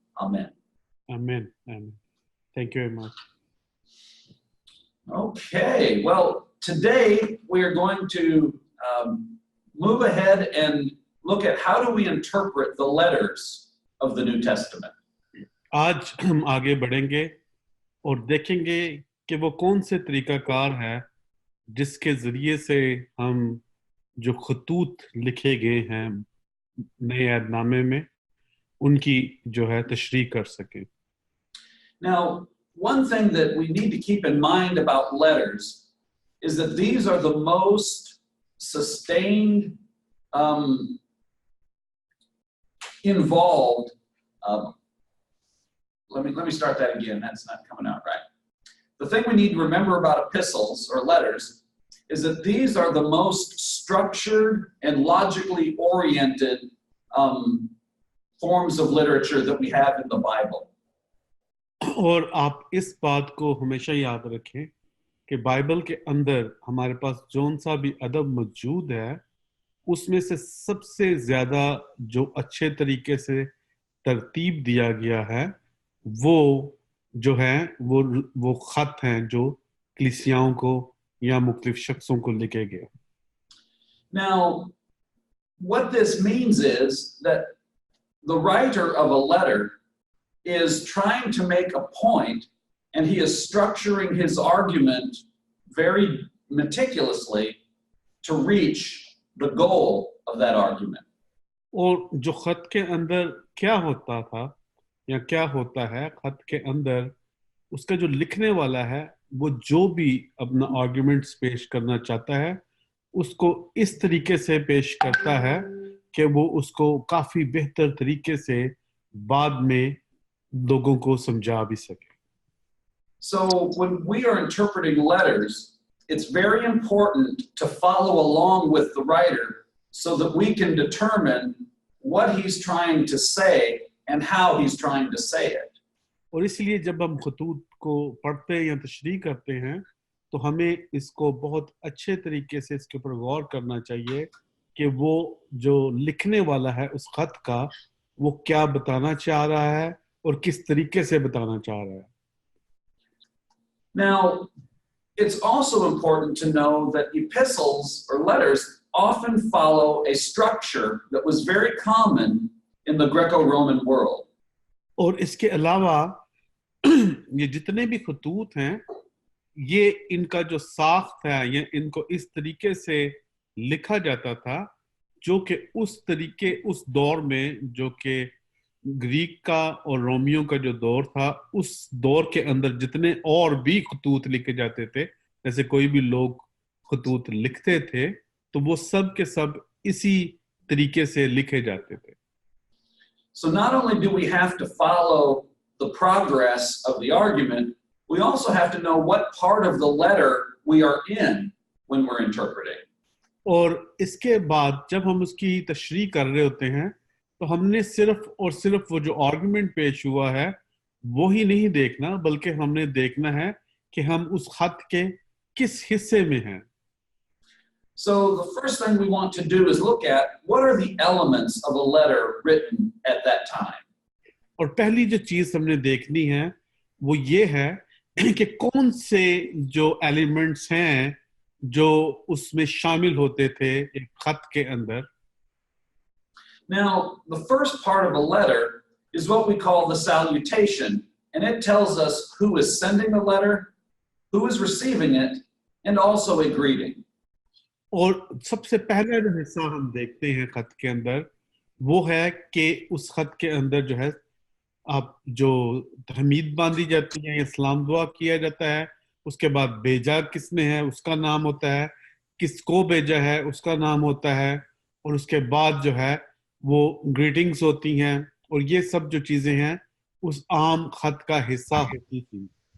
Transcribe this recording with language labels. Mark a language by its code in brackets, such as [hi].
[en] Amen. Amen. Amen. Thank you very much. Okay, well, today we are going to move ahead and look at how do we interpret the letters of the New Testament. [hi] आज हम आगे बढ़ेंगे और देखेंगे कि वो कौन से तरीकाकार है जिसके जरिए से हम जो खतूत लिखे गए हैं नए ऐदनामे में उनकी जो है तशरीह कर सकें. [en] Now, one thing that we need to keep in mind about letters is that these are the most sustained, involved. Let me start that again. That's not coming out right. The thing we need to remember about epistles or letters is that these are the most structured and logically oriented forms of literature that we have in the Bible. [hi] और आप इस बात को हमेशा याद रखें कि Bible के अंदर हमारे पास जौन सा भी अदब मौजूद है उसमें से सबसे ज्यादा जो अच्छे तरीके से तरतीब दिया गया है वो जो है वो खत हैं जो कलीसियाओं को या मुख्तलिफ शख्सों को लिखे गए. [en] Now, what this means is that the writer of a letter is trying to make a point, and he is structuring his argument very meticulously to reach the goal of that argument. [hi] और जो खत के अंदर क्या होता था या क्या होता है खत के अंदर उसका जो लिखने वाला है वो जो भी अपना आर्गुमेंट्स पेश करना चाहता है उसको इस तरीके से पेश करता है कि वो उसको काफी बेहतर तरीके से बाद में लोगों को समझा भी सके. [en] So when we are interpreting letters, it's very important to follow along with the writer so that we can determine what he's trying to say and how he's trying to say it. [hi] और इसलिए जब हम खतूत को पढ़ते या तशरीह करते हैं तो हमें इसको बहुत अच्छे तरीके से इसके ऊपर गौर करना चाहिए कि वो जो लिखने वाला है उस खत का वो क्या बताना चाह रहा है और किस तरीके से बताना चाह रहा है. [en] Now, it's also important to know that epistles or letters often follow a structure that was very common in the Greco-Roman world. [hi] और इसके अलावा ये जितने भी खतूत हैं ये इनका जो साख्त है ये इनको इस तरीके से लिखा जाता था जो कि उस दौर में जो कि ग्रीक का और रोमियो का जो दौर था उस दौर के अंदर जितने और भी खतूत लिखे जाते थे जैसे कोई भी लोग खतूत लिखते थे तो वो सब के सब इसी तरीके से लिखे जाते थे. [en] So not only do we have to follow the progress of the argument, we also have to know what part of the letter we are in when we're interpreting. [hi] और इसके बाद जब हम उसकी तशरीह कर रहे होते हैं तो हमने सिर्फ और सिर्फ वो जो आर्गुमेंट पेश हुआ है वो ही नहीं देखना बल्कि हमने देखना है कि हम उस खत के किस हिस्से में हैं. [en] So the first thing we want to do is look at what are the elements of a letter written at that time. [hi] और पहली जो चीज हमने देखनी है वो ये है कि कौन से जो एलिमेंट्स हैं जो उसमें शामिल होते थे एक खत के अंदर. [en] Now, the first part of a letter is what we call the salutation, and it tells us who is sending the letter, who is receiving it, and also a greeting. [hi] और सबसे पहला जो हिस्सा हम देखते हैं खत के अंदर वो है कि उस खत के अंदर जो है आप जो तहमीद बांधी जाती है या सलाम दुआ किया जाता है, उसके बाद भेजा किसने है उसका नाम होता है, किसको भेजा है उसका नाम होता है, और उसके बाद जो है वो ग्रीटिंग्स होती हैं, और ये सब जो चीजें हैं उस आम खत का हिस्सा होती थी.